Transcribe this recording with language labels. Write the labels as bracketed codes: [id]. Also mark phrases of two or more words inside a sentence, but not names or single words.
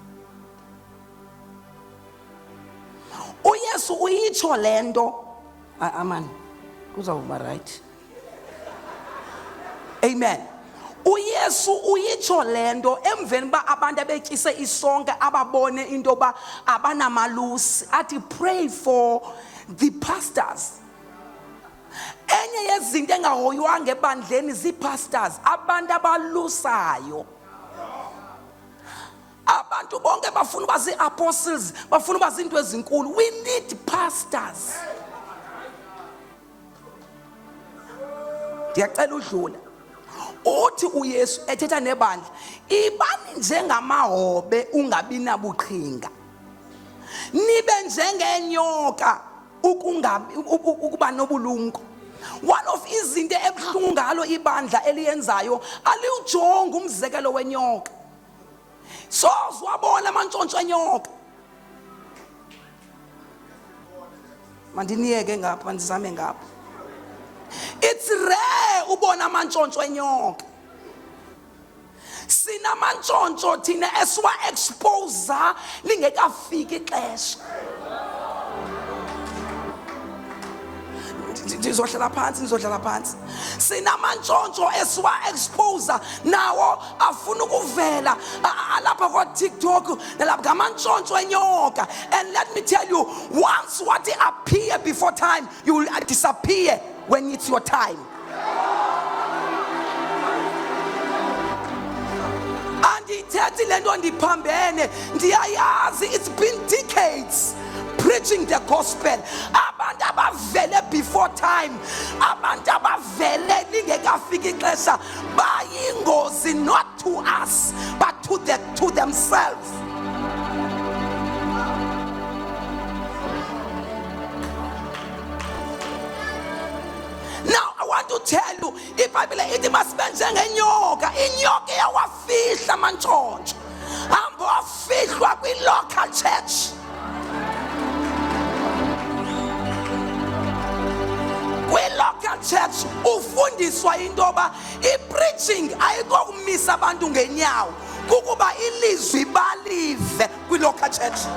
[xh] uYesu uyitsho lento amen kuzawuba right. Amen. uYesu uyitsho lento emveni ba abantu abetyise isonke ababone into ba abanamalusi athi [en] pray for the pastors. [xh] Enye yezinto engahoywanga ebandleni zii-pastors, abantu abalusayo. Abantu bonke bafuna uba zii-apostles, bafuna uba zinto ezinkulu. [en] We need pastors. [xh] Ndiyacela udlula. Uthi uYesu ethetha nebandla, ibani njengamahobe ungabi nabuqhinga. Nibe njengenyoka ukuba nobulumko. [en] One of [xh] izinto ebuhlungu ngalo ibandla eliyenzayo aliwujonga umzekelo wenyoka. So zwabona amantshontsho enyoka. Mandiniyeke ngapha ndizame ngapha. [en] It's rare [xh] ubona amantshontsho enyoka. Sinamantshontsho thina esiwa expose lingekafiki ixesha. [zu] Ndizohlala phansi. [xh] Sinamantshontsho esiwa expose nawo afuna ukuvela alapha kwa TikTok nalapha ngamantshontsho enyoka. [en] And let me tell you, once what appear before time, you will disappear when it's your time. [xh] Andithethi lento ndiphambene, ndiyayazi. [en] It's been decades preaching the gospel. [xh] Abantu abavele [en] before time, [xh] abantu abavele lingekafiki ixesha bayingozi, [en] not to us but to themselves. Now I want to tell you, [xh] iBhayibhile ithi masibe njengenyoka. Inyoka iyawafihla amantshontsho, hamba wafihlwa kwi- [en] local church. [xh] Kwi- [en] local church [xh] ufundiswa into yoba i-preaching ayikokumisa abantu ngenyawo, kukuba ilizwi balive kwi- [en] local church.